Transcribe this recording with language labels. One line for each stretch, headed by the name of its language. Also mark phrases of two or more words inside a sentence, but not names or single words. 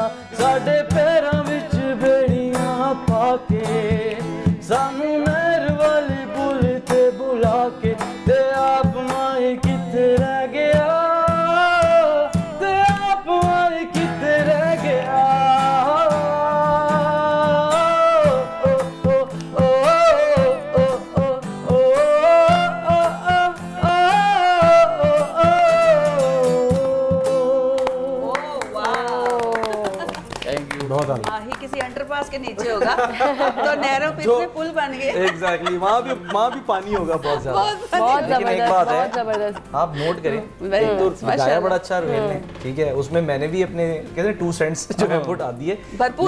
Punjabi: ਸਾਡੇ ਪੈਰਾਂ ਵਿਚ ਬੇੜੀਆਂ ਪਾਕੇ, ਸਾਨੂੰ ਨਹਿਰ ਵਾਲੀ ਪੁਲ ਤੇ ਬੁਲਾ ਕੇ, ਤੇ ਆਪ ਮਾਹੀ ਕਿੱਥੇ ਰਹਿ ਗਿਆ, ਤੇ ਆਪ ਮਾਹੀ ਕਿੱਥੇ ਰਹਿ ਗਿਆ। ओ, ओ, ओ, ओ, ओ,
English: Thank you.
Hindi: बहुत आला। ही किसी अंडरपास के नीचे होगा तो नहरों पे इतने पुल बन गए। एग्जैक्टली, वहाँ भी पानी होगा बहुत ज्यादा। बहुत लेकिन एक जबरदस्त, बात है, बहुत जबरदस्त। आप नोट करें, Very एक तो good, गाया माशाल्लाह। बड़ा अच्छा रोहेल ने, ठीक है, उसमें मैंने भी अपने कहते हैं 2 सेंट्स जो है वो डाल दिए, भरपूर